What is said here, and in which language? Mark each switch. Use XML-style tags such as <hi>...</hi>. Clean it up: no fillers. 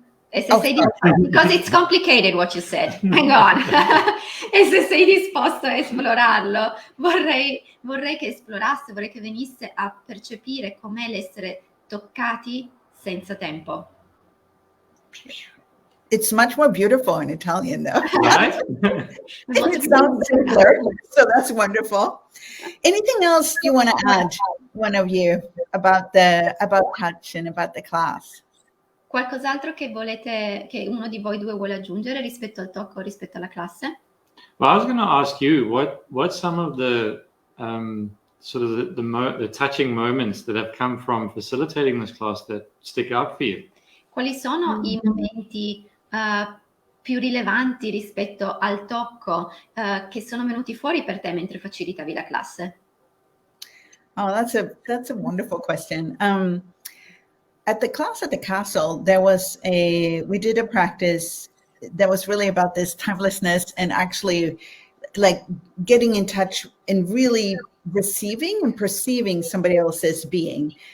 <en>because it's complicated what you said. Hang on.</en> <it>E se sei disposto a esplorarlo, vorrei che esplorasse, vorrei che venisse a percepire com'è l'essere toccati senza tempo.</it> <en>It's much more beautiful in Italian, though. Right? It sounds similar, so that's wonderful. Anything else you want to add, one of you, about touch and about the class?</en> <it>Qualcos'altro che uno di voi due vuole aggiungere rispetto al tocco, rispetto alla classe?</it> <en>Well, I was going to ask you what's some of the sort of the touching moments that have come from facilitating this class that stick out for you?</en> <it>Quali sono i momenti più rilevanti rispetto al tocco che sono venuti fuori per te mentre facilitavi la classe?</it> <en>Oh, that's a wonderful question. At the class at the castle, we did a practice that was really about this timelessness and actually like getting in touch and really receiving and perceiving somebody else's being.</en>